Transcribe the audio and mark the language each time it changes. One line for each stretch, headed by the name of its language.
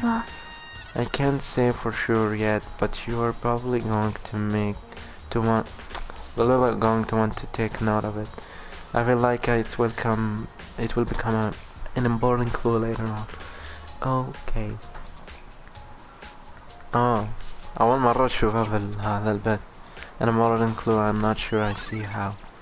English: I can't say for sure yet, but you are probably going to want to take note of it. I feel like it will become an important clue later on. Okay.
Arabic: أول مرة أشوفها في هذا البيت.
English: An important clue, I'm not sure I see how.